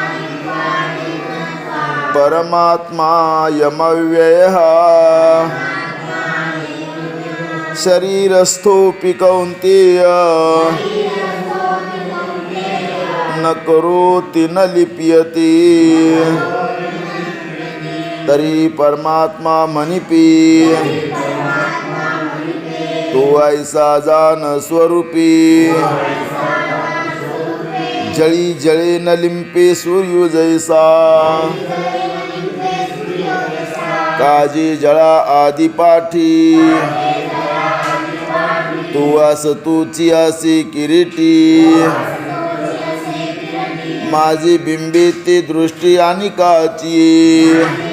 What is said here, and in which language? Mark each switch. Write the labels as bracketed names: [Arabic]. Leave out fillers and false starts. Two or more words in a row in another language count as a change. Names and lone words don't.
[Sanskrit] परमात्मा यमव्ययः शरीरस्थोऽपि कौन्तेय न करोति न लिप्यते [Marathi] तरी परमात्मा मनिपी तो ऐसा जान स्वरूपी जळी जळे न लिंपे सूर्य जैसा काजी जळा आदि पाठी तू आस तुची आसी किरीटी माझी बिंबिती दृष्टी आणि काची